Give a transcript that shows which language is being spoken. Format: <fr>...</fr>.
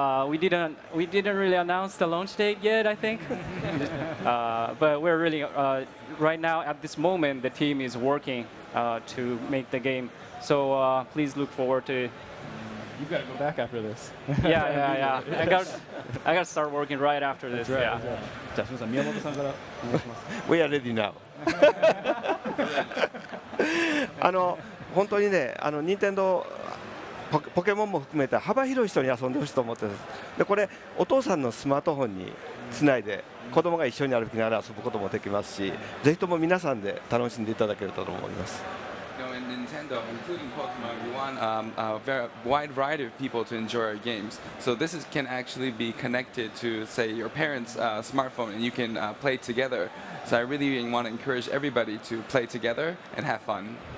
<en>We didn't really announce the launch date yet, I think. But we're really right now at this moment the team is working to make the game. So please look forward to. You've got to go back after this. Yeah. I got to start working right after this. Right, yeah.</en> <ja>じゃあ、すみません、宮本さんからお願いします。</ja> <en>We are ready now.</en> <ja>本当にね、任天堂ポケモンも含めて幅広い人に遊んでほしいと思ってます。で、これお父さんのスマートフォンにつないで子供が一緒に歩きながら遊ぶこともできますし、ぜひとも皆さんで楽しんでいただけると思います。</ja> <en>In Nintendo, including Pokemon, we want a very wide variety of people to enjoy our games. So this can actually be connected to, say, your parents' smartphone, and you can play together. So I really want to encourage everybody to play together and have fun.</en>